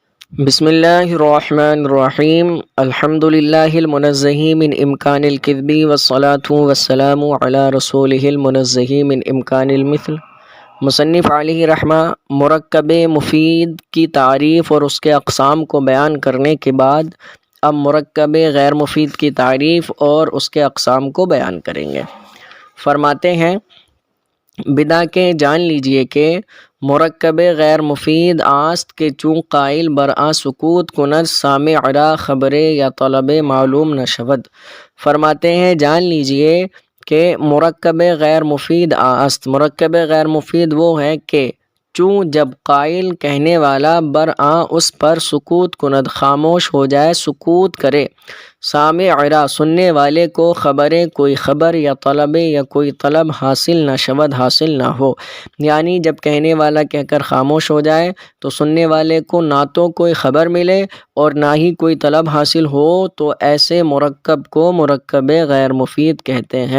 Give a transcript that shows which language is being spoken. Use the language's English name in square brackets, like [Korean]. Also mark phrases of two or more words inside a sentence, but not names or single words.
[Arabic] بسم اللہ الرحمن الرحیم الحمد للہ المنزہ من امکان الکذب والصلاة والسلام علی رسولہ المنزہ من امکان المثل۔ [Urdu] مصنف علیہ رحمہ مرکب مفید کی تعریف اور اس کے اقسام کو بیان کرنے کے بعد اب مرکب غیر مفید کی تعریف اور اس کے اقسام کو بیان کریں گے۔ فرماتے ہیں [Persian] بدا کے [Urdu] جان لیجئے کہ [Persian] مرکب غیر مفید آست کے چون قائل برآ سکوت کند سامع را خبر یا طلب معلوم نہ شود۔ [Urdu] فرماتے ہیں جان لیجئے کہ مرکب غیر مفید آست، مرکب غیر مفید وہ ہے کہ چوں جب قائل کہنے والا برآ اس پر [Persian] سکوت کند [Urdu] خاموش ہو جائے، سکوت کرے، [Persian] سامع را [Urdu] سننے والے کو خبر کوئی خبر یا طلب یا کوئی طلب [Persian] حاصل نہ شود [Urdu] حاصل نہ ہو، یعنی جب کہنے والا کہہ کر خاموش ہو جائے تو سننے والے کو نہ تو کوئی خبر ملے اور نہ ہی کوئی طلب حاصل ہو، تو ایسے مرکب کو مرکب غیر مفید کہتے ہیں۔